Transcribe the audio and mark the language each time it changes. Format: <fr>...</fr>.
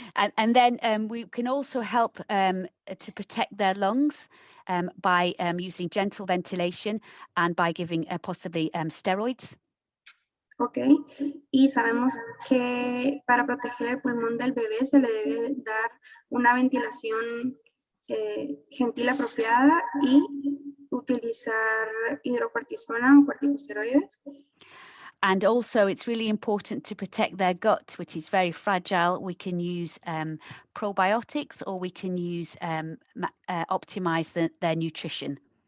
<en>And then we can also help to protect their lungs by using gentle ventilation and by giving possibly steroids.</en> <es>Ok, y sabemos que para proteger el pulmón del bebé se le debe dar una ventilación gentil apropiada y utilizar hidrocortisona o corticosteroides.</es> <en>And also it's really important to protect their gut, which is very fragile. We can use probiotics, or we can use optimize their nutrition.</en>